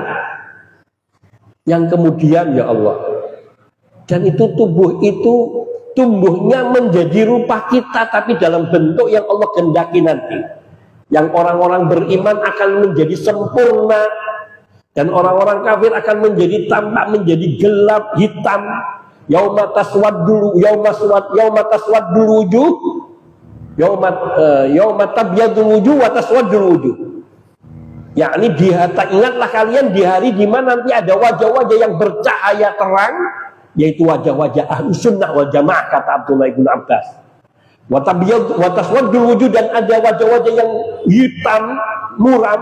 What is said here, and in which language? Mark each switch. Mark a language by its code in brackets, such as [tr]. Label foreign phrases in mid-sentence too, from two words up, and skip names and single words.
[id] Yang kemudian ya Allah, dan itu tubuh itu tumbuhnya menjadi rupa kita, tapi dalam bentuk yang Allah kehendaki nanti. Yang orang-orang beriman akan menjadi sempurna, dan orang-orang kafir akan menjadi tampak menjadi gelap, hitam. [ar] يوم تسود الوجوه، يوم تبيض الوجوه وتسود الوجوه. [id] Yakni ingatlah kalian di hari di mana nanti ada wajah-wajah yang bercahaya terang, yaitu wajah-wajah [ar] أهل السنة والجماعة, [id] kata Abdullah bin Abbas. [ar] وتسود الوجوه, [id] dan ada wajah-wajah yang hitam muram.